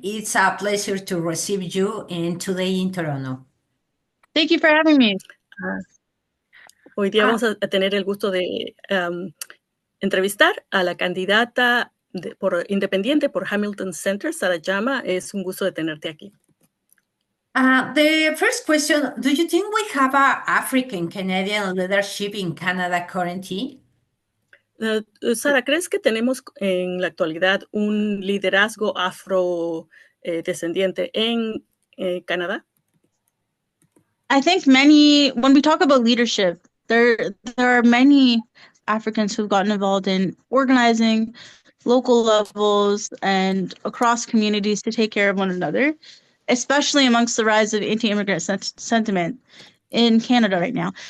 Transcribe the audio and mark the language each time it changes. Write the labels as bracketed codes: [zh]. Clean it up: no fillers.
[en] It's a pleasure to receive you today in Toronto. Thank you for having me. [es] Hoy día vamos a tener el gusto de entrevistar a la candidata independiente por Hamilton Center, Sarah Jama. Es un gusto de tenerte aquí. [en] The first question, do you think we have a African-Canadian leadership in Canada currently? [es] Sara, ¿crees que tenemos en la actualidad un liderazgo afrodescendiente en Canadá? [en] I think when we talk about leadership, there are many Africans who've gotten involved in organizing local levels and across communities to take care of one another, especially amongst the rise of anti-immigrant sentiment in Canada right now.